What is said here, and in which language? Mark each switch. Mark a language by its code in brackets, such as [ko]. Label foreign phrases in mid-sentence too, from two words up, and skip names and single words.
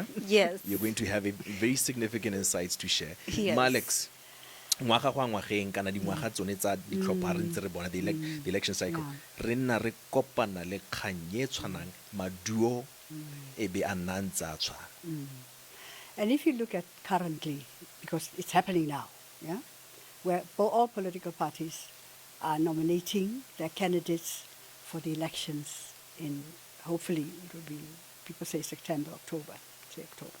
[en] Yes. You're going to have a very significant insights to share. Yes. [tn] Malex, ngwaga go ngwageng kana dingwaga tsone tsa ditlhopha re ntse re bona [en] the election cycle, [tn] re nna re kopana le kgang e tshwanang maduo e be a nna ntse a tshwana. [en] And if you look at currently, because it's happening now, yeah, where all political parties are nominating their candidates for the elections in, hopefully it will be, people say September, October, say October.